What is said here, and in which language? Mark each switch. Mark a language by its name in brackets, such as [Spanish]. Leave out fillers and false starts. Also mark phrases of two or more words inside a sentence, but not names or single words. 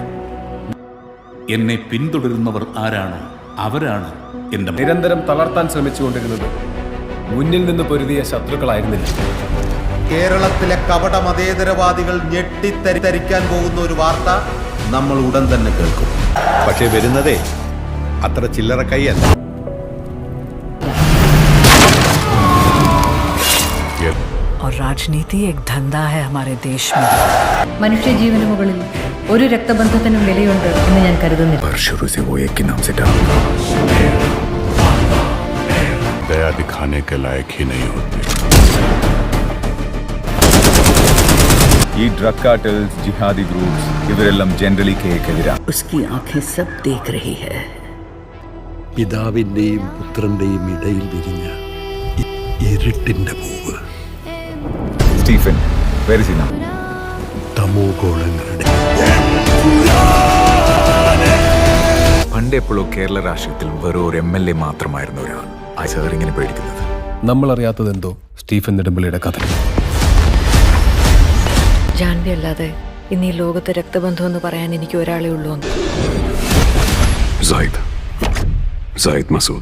[Malayalam] എന്നെ പിന്തുടരുന്നവർ ആരാണ് അവരാണ് എന്റെ നിരന്തരം തളർത്താൻ ശ്രമിച്ചുകൊണ്ടിരുന്നത് മുന്നിൽ നിന്ന് പൊരുതിയ ശത്രുക്കളായിരുന്നില്ല. കേരളത്തിലെ കപട മതേതരവാദികൾ ഞെട്ടിത്തരിക്കാൻ പോകുന്ന ഒരു വാർത്ത നമ്മൾ ഉടൻ തന്നെ കേൾക്കും. പക്ഷേ വരുന്നതേ അത്ര ചില്ലറ കൈയല്ല. [Hindi] और राजनीति एक धंधा है हमारे देश में. [Malayalam] മനുഷ്യജീവന് മുകളിൽ ഒരു രക്തബന്ധത്തിനും വിലയുണ്ട് എന്ന് ഞാൻ കരുതുന്നില്ല. [Hindi] दया दिखाने के लायक ही नहीं होते. [Malayalam] ഈ [English] drug cartels, jihadi groups [Malayalam] ഇവരെല്ലാം ജനറലി കേക്കെതിരാണ്. [Hindi] उसकी आंखें सब देख रही है. [Malayalam] പിതാവിന്റെയും പുത്രന്റെയും ഇടയിൽ വിരിഞ്ഞ ഇരുട്ടിന്റെ പൂവ് സ്റ്റീഫൻ വേരിസിന തമോ ഗോളങ്ങളുടെ പണ്ട് എപ്പോഴോ കേരള രാഷ്ട്രീയത്തിൽ വെറും ഒരു MLA മാത്രമായിരുന്ന ഒരാൾ ആ സാർ ഇങ്ങനെ പേടിക്കുന്നത്. നമ്മൾ അറിയാത്തതെന്തോ സ്റ്റീഫൻ നെടുമ്പള്ളിയുടെ കഥ. ജാൻവി അല്ലാതെ ഇന്ന് ഈ ലോകത്തെ രക്തബന്ധം എന്ന് പറയാൻ എനിക്ക് ഒരാളേ ഉള്ളൂ. Zaid Masood.